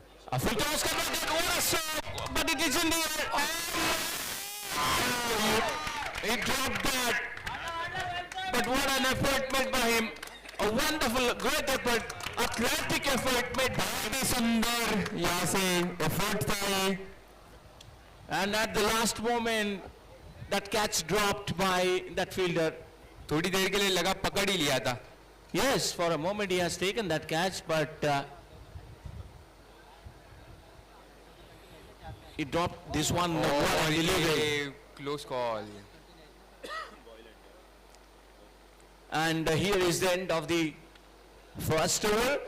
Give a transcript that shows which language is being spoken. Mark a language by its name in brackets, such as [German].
[English] A full toss converted, what a stroke, but it is in the air. Oh, he dropped that. But what an effort made by him. A wonderful, great effort, athletic effort made by him. [Hindi] सुंदर यहाँ से effort था ये। [English] And at the last moment, that catch dropped by that fielder. [Hindi] थोड़ी देर के लिए लगा पकड़ ही लिया था। [English] Yes, for a moment he has taken that catch, but he dropped this one. [Hindi] और ये [English] close call. And here is the end of the first over.